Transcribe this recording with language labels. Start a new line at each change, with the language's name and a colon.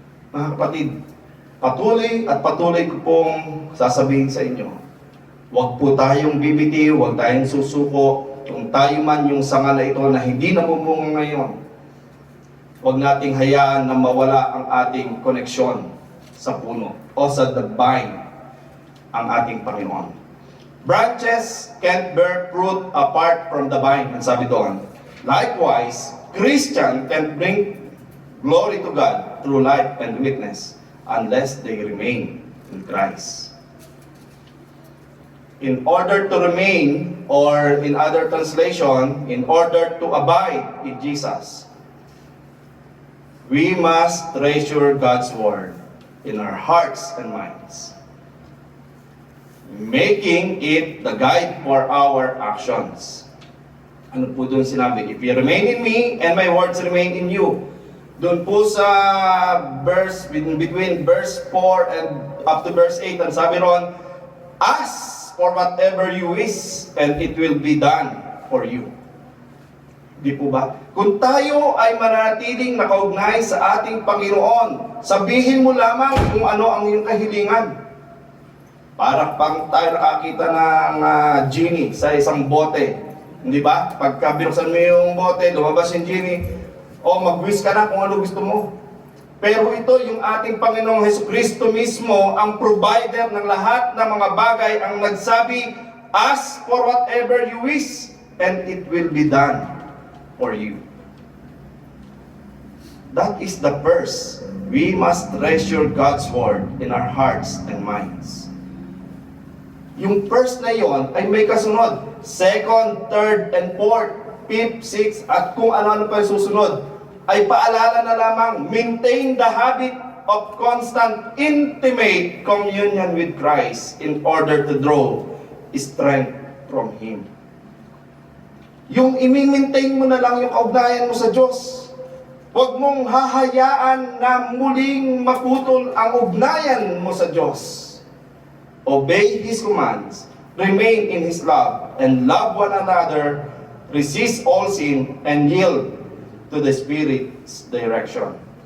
Filipino: Mga kapatid, patuloy at patuloy ko pong sasabihin sa inyo, huwag po tayong bibitiw, huwag tayong susuko. Kung tayo man yung sanga na ito na hindi namumunga ngayon, huwag nating hayaan na mawala ang ating koneksyon sa puno o sa the vine, ang ating Panginoon.
English: Branches can't bear fruit apart from the vine,
Filipino: ang sabi doon.
English: Likewise, Christian can bring glory to God through life and witness unless they remain in Christ. In order to remain, or in other translation, in order to abide in Jesus, we must treasure God's Word in our hearts and minds, making it the guide for our actions.
Filipino: Ano po doon sinabi?
English: If you remain in me and my words remain in you.
Filipino: Doon po sa verse,
English: between verse 4 and up to verse 8,
Filipino: ang sabi ron,
English: ask for whatever you wish and it will be done for you.
Filipino: Di po ba? Kung tayo ay mananatiling nakaugnay sa ating Panginoon, sabihin mo lamang kung ano ang iyong kahilingan. Para pang tayo nakakita ng genie sa isang bote. Hindi ba? Pagka binuksan mo yung bote, lumabas yung genie, o mag-wish ka na kung ano gusto mo. Pero ito, yung ating Panginoong Hesukristo mismo, ang provider ng lahat ng mga bagay, ang nagsabi,
English: ask for whatever you wish, and it will be done for you. That is the first. We must treasure God's Word in our hearts and minds.
Filipino: Yung first na yon ay may kasunod.
English: Second, third, and fourth, fifth, sixth,
Filipino: at kung ano-ano pa yung susunod, ay paalala na lamang,
English: maintain the habit of constant, intimate communion with Christ in order to draw strength from Him.
Filipino: Yung i-maintain mo na lang yung kaugnayan mo sa Diyos. Huwag mong hahayaan na muling maputol ang ugnayan mo sa Diyos.
English: Obey His commands, remain in His love, and love one another, resist all sin, and yield to the Spirit's direction.